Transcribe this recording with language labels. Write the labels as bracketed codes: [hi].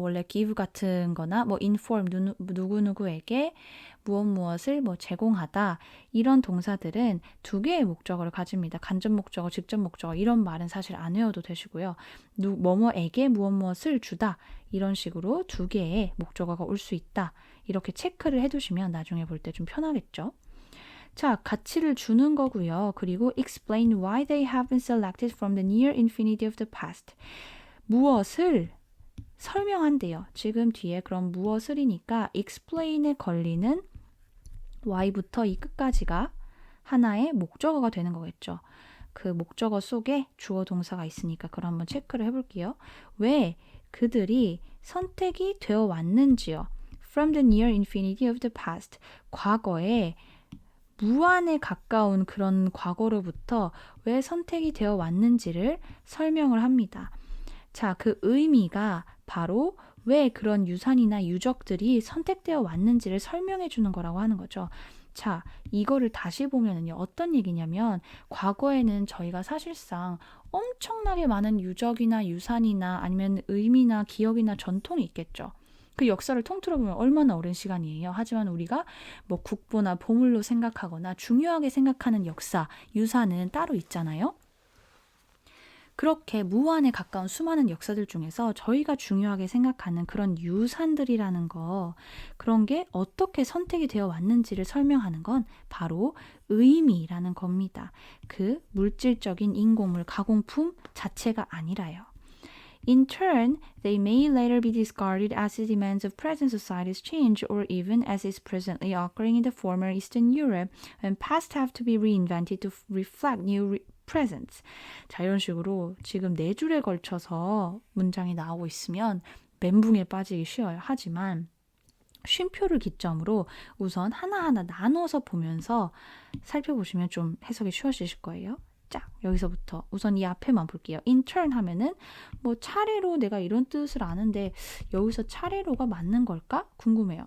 [ko] 원래 give 같은 거나 뭐 inform 누구누구에게 무엇을 뭐 제공하다 이런 동사들은 두 개의 목적어를 가집니다. 간접 목적어, 직접 목적어 이런 말은 사실 안 외워도 되시고요. 뭐뭐에게 무엇을 주다 이런 식으로 두 개의 목적어가 올 수 있다. 이렇게 체크를 해두시면 나중에 볼 때 좀 편하겠죠. 자, 가치를 주는 거고요. [en] 그리고 explain why they have been selected from the near infinity of the past. [ko] 무엇을 설명한대요. 지금 뒤에 그럼 무엇을이니까 explain에 걸리는 why부터 이 끝까지가 하나의 목적어가 되는 거겠죠. 그 목적어 속에 주어 동사가 있으니까 그걸 한번 체크를 해볼게요. 왜 그들이 선택이 되어 왔는지요. [en] From the near infinity of the past. [ko] 과거에 무한에 가까운 그런 과거로부터 왜 선택이 되어 왔는지를 설명을 합니다. 자, 그 의미가 바로 왜 그런 유산이나 유적들이 선택되어 왔는지를 설명해 주는 거라고 하는 거죠. 자, 이거를 다시 보면은요, 어떤 얘기냐면, 과거에는 저희가 사실상 엄청나게 많은 유적이나 유산이나 아니면 의미나 기억이나 전통이 있겠죠. 그 역사를 통틀어 보면 얼마나 오랜 시간이에요. 하지만 우리가 뭐 국보나 보물로 생각하거나 중요하게 생각하는 역사, 유산은 따로 있잖아요. 그렇게 무한에 가까운 수많은 역사들 중에서 저희가 중요하게 생각하는 그런 유산들이라는 거, 그런 게 어떻게 선택이 되어 왔는지를 설명하는 건 바로 의미라는 겁니다. 그 물질적인 인공물, 가공품 자체가 아니라요. [en] In turn, they may later be discarded as the demands of present societies change or even as is presently occurring in the former Eastern Europe when past have to be reinvented to reflect new presents. [ko] 자, 이런 식으로 지금 4줄에 걸쳐서 문장이 나오고 있으면 멘붕에 빠지기 쉬워요. 하지만 쉼표를 기점으로 우선 하나하나 나눠서 보면서 살펴보시면 좀 해석이 쉬워지실 거예요. 자, 여기서부터 우선 이 앞에만 볼게요. In turn 하면은 뭐 차례로 내가 이런 뜻을 아는데 여기서 차례로가 맞는 걸까? 궁금해요.